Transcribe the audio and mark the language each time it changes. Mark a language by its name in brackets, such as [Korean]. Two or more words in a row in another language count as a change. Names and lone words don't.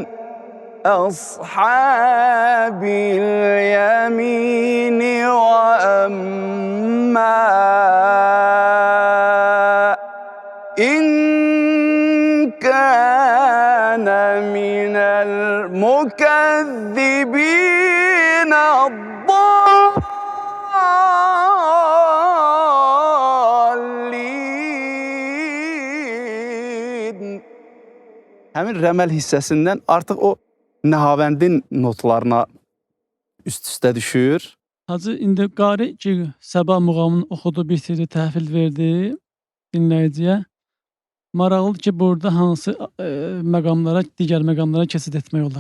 [Arabic] أَصْحَابِ الْيَمِينِ وَأَمَّا إِن كَانَ مِنَ الْمُكَذِّبِينَ الضَّالِّينَ. [Azerbaijani] Həmin rəməl hissəsindən artıq o nəhavəndin notlarına üst-üstə düşür. Hacı indi qari ki, Səba muğamını oxudu, bitirdi, təhvil verdi dinləyiciyə. Maraqlıdır ki, burada hansı məqamlara, digər məqamlara keçid etmək olar?